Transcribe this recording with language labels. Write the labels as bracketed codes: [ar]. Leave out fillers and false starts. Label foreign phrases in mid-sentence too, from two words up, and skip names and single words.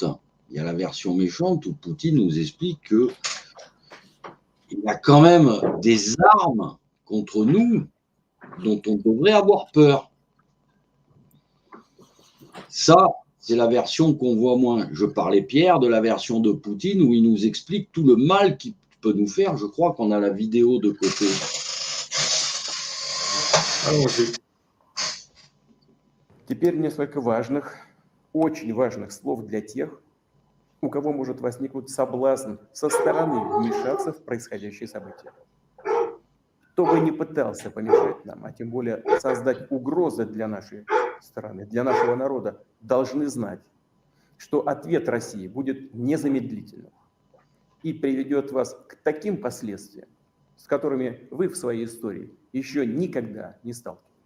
[fr] Il y a la version méchante où Poutine nous explique que il y a quand même des armes contre nous dont on devrait avoir peur. Ça, c'est la version qu'on voit moins. Je parlais, Pierre, de la version de Poutine où il nous explique tout le mal qu'il peut nous faire. Je crois qu'on a la vidéo de côté. Allons-y. [ru] Теперь несколько важных, очень важных слов для тех, у кого может возникнуть соблазн со стороны вмешаться в происходящие события. Кто бы ни пытался помешать нам, а тем более создать угрозы для нашей страны, для нашего народа, должны знать, что ответ России будет незамедлительным и приведет вас к таким последствиям, с которыми вы в своей истории еще никогда не сталкивались.